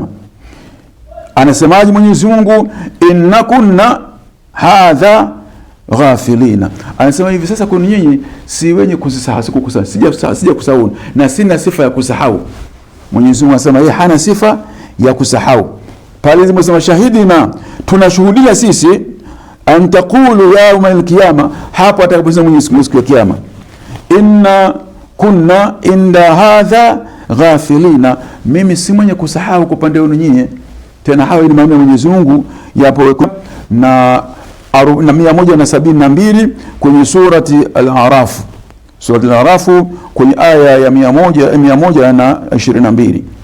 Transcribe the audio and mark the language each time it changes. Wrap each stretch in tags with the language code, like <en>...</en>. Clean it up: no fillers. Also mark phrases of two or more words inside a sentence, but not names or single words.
<sw>Anasemaje Mwenyezi Mungu?</sw> <ar>إنا كنا هذا غافلين,</ar> <sw>anasema hivi sasa kuna nyinyi si wenye kusahau, sija kusahau na sina sifa ya kusahau. Mwenyezi Mungu anasema yeye hana sifa ya kusahau. Pale zimesema shahidina, tunashuhudia sisi,</sw> <ar>أن تقولوا يوم القيامة,</ar> <sw>hapo atakaposema Mwenyezi Mungu siku ya kiyama,</sw> <ar>إنا كنا عن هذا غافلين,</ar> <sw>mimi si mwenye kusahau kwa upande wenu nyinyi. Tena hayo ni maneno ya Mwenyezi Mungu yapo na 172 kwenye surati Al-A'raf. Surati Al-A'raf kwenye aya ya 122.</sw>